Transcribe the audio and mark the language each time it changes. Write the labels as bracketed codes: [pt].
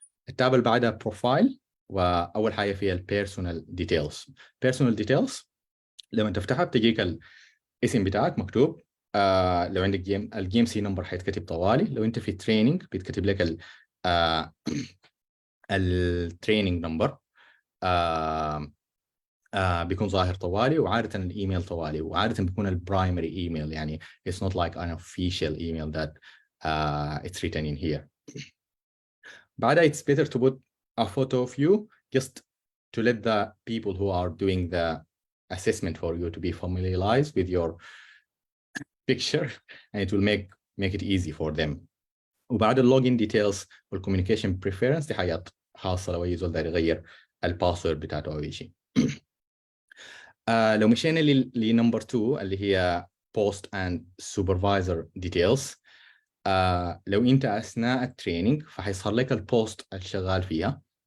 [ar] التاب اللي بعدها بروفايل، واول حاجه فيها البيرسونال ديتيلز. بيرسونال ديتيلز لما تفتحها بتجيك الاسم بتاعك مكتوب. لو عندك الجيم سي نمبر حيتكتب طوالي. لو انت في تريننج بيتكتب لك التريننج نمبر. بيكون ظاهر طوالي، وعادة الإيميل طوالي، وعادة بيكون البرايمري إيميل، يعني [en] it's not like an official email that it's written in here. [ar] بعدها [en] it's better to put a photo of you just to let the people who are doing the assessment for you to be familiarized with your picture, and it will make it easy for them. [ar] وبعد اللوجين ديتيلز والكوميونيكيشن بريفيرنس دي حاجات خاصه لو اي زول داير يغير الباسورد بتاعته او اي شيء. لو مشينا لنمبر 2 اللي هي بوست اند سوبرفايزر ديتيلز، لو انت اثناء التريننج فحيظهر لك البوست اللي شغال فيها.